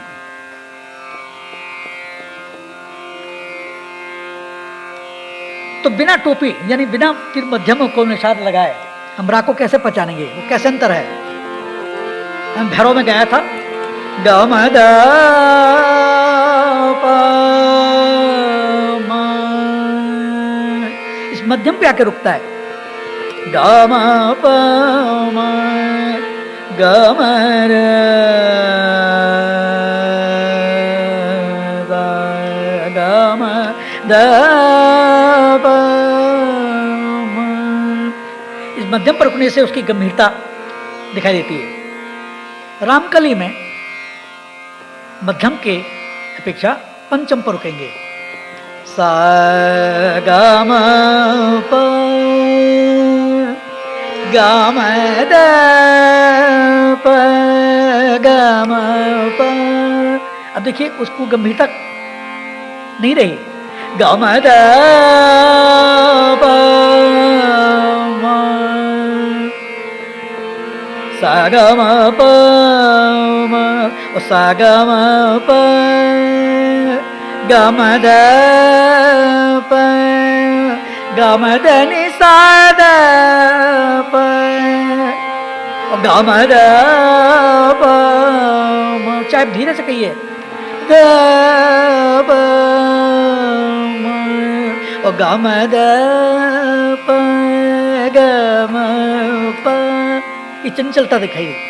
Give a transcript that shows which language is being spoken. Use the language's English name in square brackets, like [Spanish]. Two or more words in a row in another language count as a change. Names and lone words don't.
[Hindi] तो बिना टोपी यानी बिना तीन मध्यम और कोमल निषाद लगाए हम राग को कैसे पहचानेंगे, वो कैसे अंतर है। हम भैरव में गाया था ग म द प म, इस मध्यम पे आके रुकता है। ग म प म ग म र द ग म द प म, इस मध्यम पर रुकने से उसकी गंभीरता दिखाई देती है। रामकली में मध्यम के अपेक्षा पंचम पर रुकेंगे। सा ग म प ग म द प ग म प। अब देखिए उसको गंभीरता नहीं रही। ग म द प म सा ग म प म, सा ग म प ग म द प ग म द नि सा द प ग म द प म, चाहे धीरे से कहिए द प म ग म द प ग म प, ये चंचलता दिखाई दी।